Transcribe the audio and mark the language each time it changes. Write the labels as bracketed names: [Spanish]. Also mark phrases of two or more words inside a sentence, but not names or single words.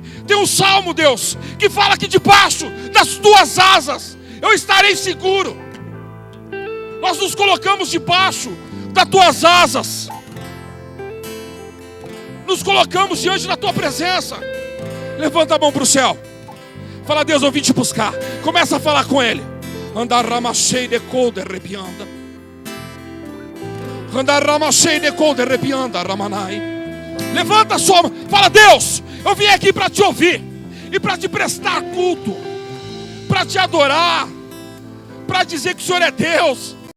[Portuguese] Tem um salmo, Deus, que fala que debaixo das tuas asas eu estarei seguro. Nós nos colocamos debaixo das tuas asas. Nos colocamos diante da tua presença. Levanta a mão para o céu. Fala: Deus, eu vim te buscar. Começa a falar com Ele. Andar ramachei de colde arrepianda. Andar ramachei de colde arrepianda ramanai. Levanta a sua mão. Fala: Deus, eu vim aqui para te ouvir e para te prestar culto, para te adorar, para dizer que o Senhor é Deus.